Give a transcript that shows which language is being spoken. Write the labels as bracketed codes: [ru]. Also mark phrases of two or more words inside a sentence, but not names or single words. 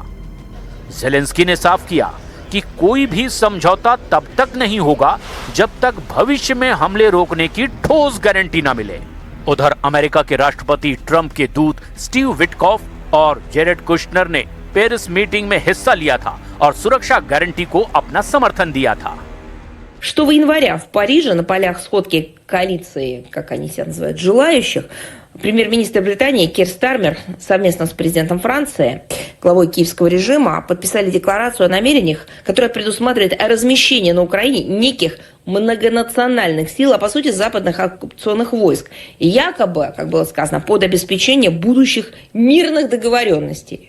[hi] ज़ेलेंस्की ने साफ किया कि कोई भी समझौता तब तक नहीं होगा जब तक भविष्य में हमले रोकने की ठोस गारंटी न मिले। उधर अमेरिका के राष्ट्रपति ट्रंप के दूत स्टीव विटकॉफ और जेरेड कुश्नर ने पेरिस मीटिंग में हिस्सा लिया था और सुरक्षा गारंटी को अपना समर्थन दिया था। [ru] 6 января в Париже на полях сходки коалиции, как они себя называют, желающих, премьер-министр Британии Кир Стармер совместно с президентом Франции, главой киевского режима, подписали декларацию о намерениях, которая предусматривает размещение на Украине неких многонациональных сил, а по сути западных оккупационных войск, и якобы, как было сказано, под обеспечение будущих мирных договоренностей.